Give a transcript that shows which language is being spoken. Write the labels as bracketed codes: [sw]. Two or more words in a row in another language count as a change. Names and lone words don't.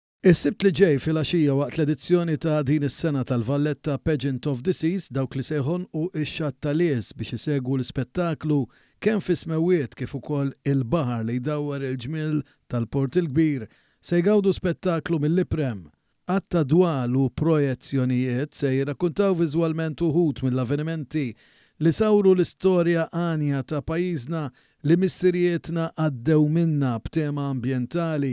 [mt] Is-sibt li ġej fil-għaxija waqt l-edizzjoni ta' din is-sena tal-Valletta Pageant of the Seas dawk li sejħon u x-xattalies biex isegwu l-spettaklu kemm fi smewiet kif ukoll il-baħar li jdawwar il-ġmiel tal-Port il-Kbir se jgawdu spettaklu mill-Iprem. Għatta dwal u projezzjonijiet se jirrakkuntaw viżwalment uħud mill-avvenimenti li sawru l-istorja għanja ta' pajjiżna li missirietna għaddew minna b'tema ambjentali.